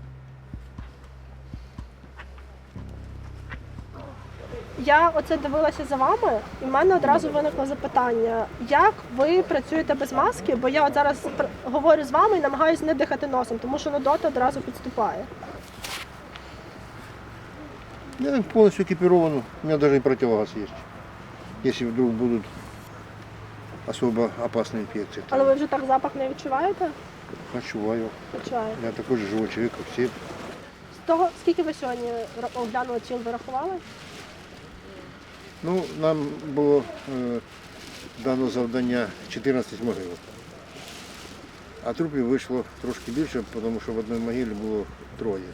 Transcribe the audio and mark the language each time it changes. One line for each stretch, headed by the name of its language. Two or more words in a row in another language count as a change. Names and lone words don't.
Ukrainian: Я оце дивилася за вами, і в мене одразу виникло запитання, як ви працюєте без маски, бо я от зараз говорю з вами і намагаюся не дихати носом, тому що нудота одразу підступає.
Russian: Я полностью экипирован, у меня даже и противогаз есть. Если вдруг будут особо опасные инфекции.
Ukrainian: Але ви вже так запах не відчуваєте? Почуваю. Відчуваєте.
Russian: Я такой же живой человек, как все.
Ukrainian: З того, скільки ви сьогодні оглянули тіл, ви рахували? Ну, нам було дано завдання 14 могил. А трупів вийшло трошки більше, тому що в одній могилі було 3.